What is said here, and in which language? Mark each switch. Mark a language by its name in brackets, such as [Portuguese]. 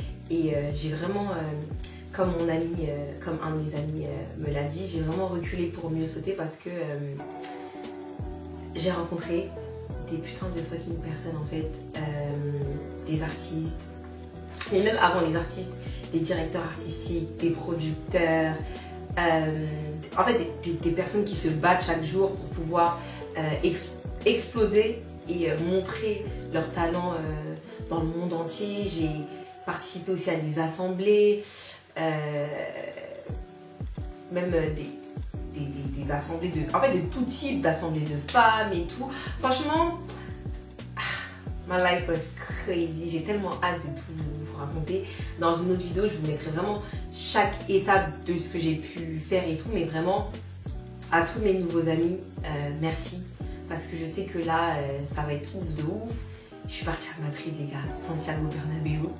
[French] Et j'ai vraiment, comme un de mes amis me l'a dit, j'ai vraiment reculé pour mieux sauter parce que j'ai rencontré des putains de fucking personnes en fait, des artistes, mais même avant les artistes, des directeurs artistiques, des producteurs, en fait des personnes qui se battent chaque jour pour pouvoir exploser et montrer leur talent dans le monde entier. J'ai participé aussi à des assemblées, même des assemblées de tout type, d'assemblées de femmes et tout. Franchement, [English] my life was crazy. [French] J'ai tellement hâte de tout vous raconter. Dans une autre vidéo, je vous mettrai vraiment chaque étape de ce que j'ai pu faire et tout. Mais vraiment, à tous mes nouveaux amis, merci. Parce que je sais que là, ça va être ouf de ouf. Je suis partie à Madrid, les gars, Santiago Bernabéu.